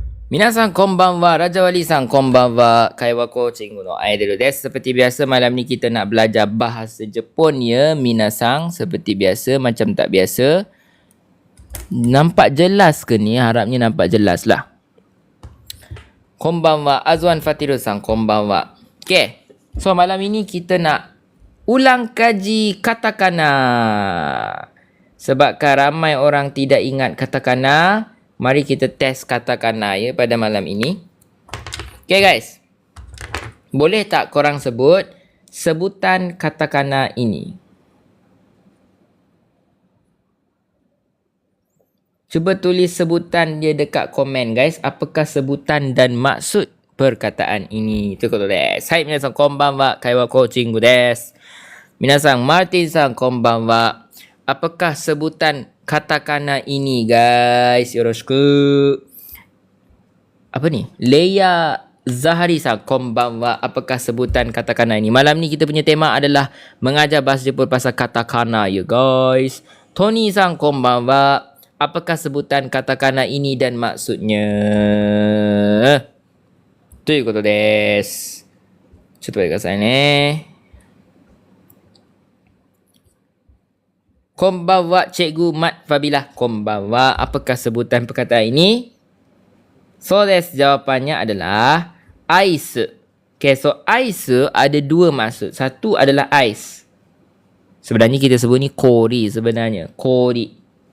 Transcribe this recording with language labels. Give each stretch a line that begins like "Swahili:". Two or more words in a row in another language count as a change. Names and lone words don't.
Japanese: 皆さんこんばんは、Raja Waliさんこんばんは, Kaiwa ko Cikgu no Aidil desu.
Malay: Seperti biasa malam ni kita nak belajar bahasa Jepun ya, minasang. Seperti biasa, macam tak biasa. Nampak jelas ke ni? Harapnya nampak jelas lah.
Japanese: こんばんは、Azwan Fatiru さん こんばんは.
English: Okay, so
Malay: malam ini kita nak ulang kaji katakana. Sebabkan ramai orang tidak ingat katakana, mari kita test katakana ya pada malam ini.
English: Okay guys,
Malay: boleh tak korang sebut sebutan katakana ini? Cuba tulis sebutan dia dekat komen guys. Apakah sebutan dan maksud perkataan ini?
Japanese: Itu こと です. はい、皆さん こんばんは。会話 コ Cikgu です。皆さん、Martin さん こんばんは.
Malay: Apakah sebutan katakana ini guys? Yoroshiku. Apa ni?
Japanese: Leia Zahari san konbanwa.
Malay: Apakah sebutan katakana ini? Malam ni kita punya tema adalah mengajar bahasa Jepun pasal katakana ya guys.
Japanese: Tony さん こんばんは.
Malay: Apakah sebutan katakana ini dan maksudnya?
Japanese: Itu こと です. Coba ください ね. Konbanwa Cikgu Mat Fabila. Konbanwa.
Malay: Apakah sebutan perkataan ini?
Japanese: そう です.
Malay: Jawapannya adalah ais.
English: Okay, so
Malay: ais ada dua maksud. Satu adalah ais. Sebenarnya kita sebut ni kori sebenarnya. Kori.